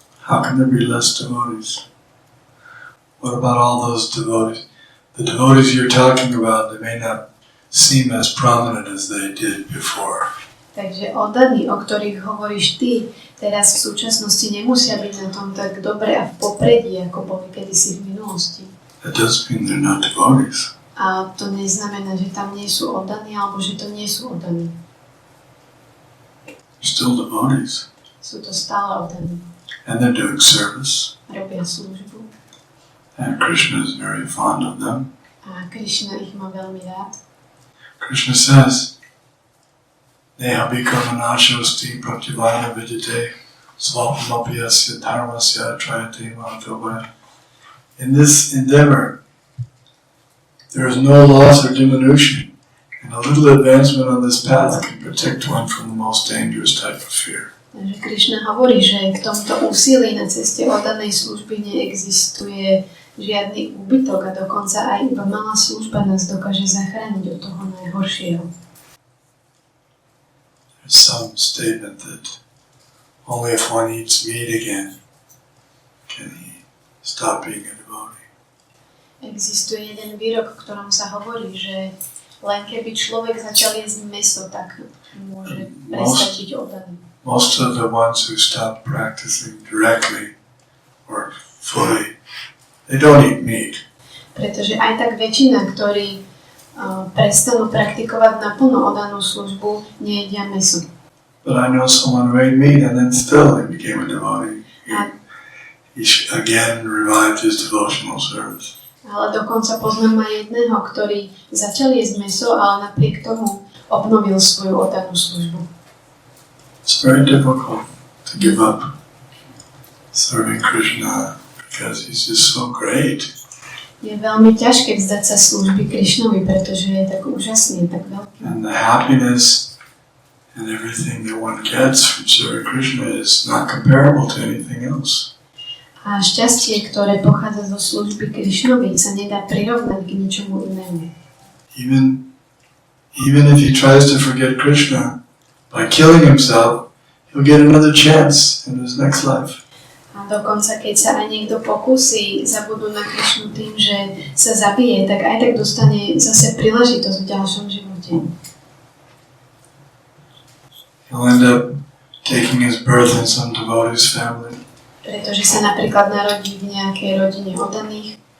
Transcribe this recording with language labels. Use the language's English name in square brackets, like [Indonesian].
[English] How can there be less devotees? What about all those devotees? The devotees you're talking about, they may not seem as prominent as they did before. [Slovak] Takže oddaní, o ktorých hovoríš ty, teraz v súčasnosti nemusia byť na tom tak dobre a v popredí, ako boli kedysi v minulosti. [English] That doesn't mean they're not devotees. [Slovak] A to neznamená, že tam nie sú oddaní, alebo že to nie sú oddaní. [English] They're still devotees. [Slovak] Sú to stále oddaní. [English] And they're doing service. [Slovak] Robia službu. [English] And Krishna is very fond of them. [Slovak] A Krishna ich má veľmi rád. [English] Krishna says, [Sanskrit] Neha bhikkhavanášosti pratyvāna vidite svapamapiyasya dharmasya trayate mātavaya. [English] In this endeavor, there is no loss or diminution, and a little advancement on this path can protect one from the most dangerous type of fear. [Slovak] Takže Krishna hovorí, že v tomto úsilí na ceste oddanej služby neexistuje žiadny úbytok a dokonca aj iba malá služba nás dokáže zachrániť od toho najhoršieho. [English] There's some statement that only if one eats meat again can he stop being a devotee. [Slovak] Existuje jeden výrok, v ktorom sa hovorí, že len keby človek začal jesť mäso, tak môže prestať byť oddaný. [English] Most of the ones who stop practicing directly or fully, they don't eat meat. [Slovak] Pretože aj tak väčšina, ktorí prestanú praktikovať naplno oddanú službu, nejedia mäso. [English] But I know someone who ate meat and then still he became a devotee. He again revived his devotional service. [Slovak] Ale dokonca poznám aj jedného, ktorý začal jesť mäso, ale napriek tomu obnovil svoju oddanú službu. [English] It's very difficult to give up serving Krishna because he's just so great. [Slovak] Je veľmi ťažké vzdať sa služby Krishnovi, pretože je tak úžasný, tak veľký. [English] And the happiness and everything that one gets from serving Krishna is not comparable to anything else. [Slovak] A šťastie, ktoré pochádza zo služby Krishnovi, sa nedá prirovnať k ničomu inému. [English] Even if he tries to forget Krishna by killing himself, he'll get another chance in his next life. [Slovak] A dokonca, keď sa aj niekto pokúsi zabudnúť na Krishnu tým, že sa zabije, tak aj tak dostane zase príležitosť v ďalšom živote. [English] He'll end up taking his birth in some devotee's family. [Slovak] Pretože sa napríklad narodí v nejakej rodine oddaných.